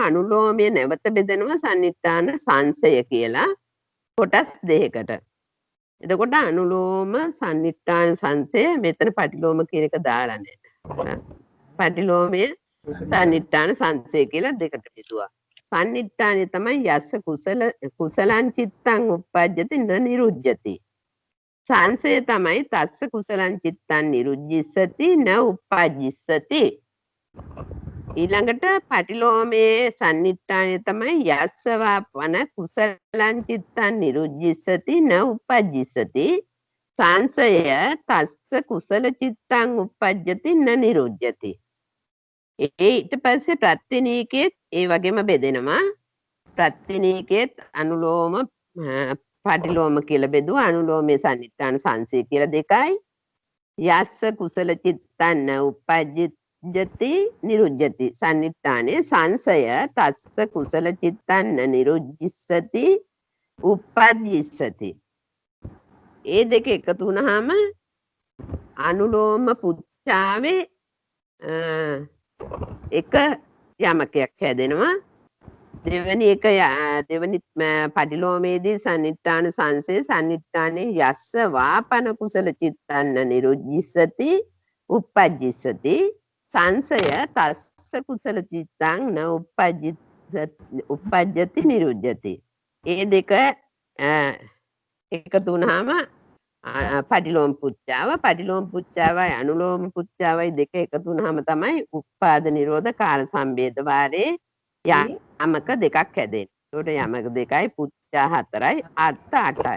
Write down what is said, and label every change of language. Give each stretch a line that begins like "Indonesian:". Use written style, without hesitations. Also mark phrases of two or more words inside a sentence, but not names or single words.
Sinhala: අනුලෝමයේ නැවත බෙදෙනවා සන්නිට්ඨාන සංසය කියලා කොටස් දෙකකට. එතකොට අනුලෝම සන්නිට්ඨාන සංසය මෙතන පටිලෝම කියන එක දාලා නැහැ. පටිලෝමයේ සන්නිට්ඨාන සංසය කියලා දෙකට බෙදුවා. සන්නිට්ඨානය තමයි
Pali: යස්ස කුසලං චිත්තං උප්පජ්ජති න නිරුජ්ජති.
Sinhala: සංසය තමයි
Pali: තස්ස කුසලං චිත්තං නිරුජ්ජිස්සති න උප්පජ්ජිස්සති.
Sinhala: ඊළඟට පටිලෝමයේ සන්නිට්ඨානය තමයි
Pali: යස්ස වාපන කුසලං චිත්තං නිරුජ්ජිස්සති න උප්පජ්ජිස්සති.
Sinhala: සංසය
Pali: තස්ස කුසල චිත්තං උප්පජ්ජති න නිරුජ්ජති.
Sinhala: ඊට පස්සේ ප්‍රත්‍යනීකෙත් ඒ වගේම බෙදෙනවා. ප්‍රත්‍යනීකෙත් අනුලෝම පටිලෝම කියලා බෙදුවා. අනුලෝමයේ සන්නිට්ඨාන සංසය කියලා දෙකයි.
Pali: යස්ස කුසල චිත්තං උප්පජ්ජති නිරුජ්ජති.
Sinhala: සන්නිට්ඨානේ සංසය
Pali: තස්ස කුසල චිත්තං නිරුජ්ජිස්සති උප්පජ්ජිස්සති.
Sinhala: ඒ දෙක එකතු වුණාම අනුලෝම පුච්ඡාවේ එක යමකයක් හැදෙනවා. දෙවැනි පටිලෝමේදී සන්නිට්ඨාන සංසය සන්නිට්ඨානේ
Pali: යස්ස වාපන කුසල චිත්තන්න නිරුජ්ජිස්සති උප්පජ්ජිස්සති.
Sinhala: සංසය
Pali: තස්ස කුසල චිත්තං න උප්පජ්ජති නිරුජ්ජති.
Sinhala: ඒ දෙක එකතු වුණාම පටිලෝම පුච්චාවයි අනුලෝම පුච්චාවයි දෙක එකතු වුණාම තමයි උපාද නිරෝධ කාල සම්බේධ වාරේ යමක දෙකක් හැදෙන්නේ. ඒකට යමක දෙකයි පුච්චා 4යි අර්ථ 8යි.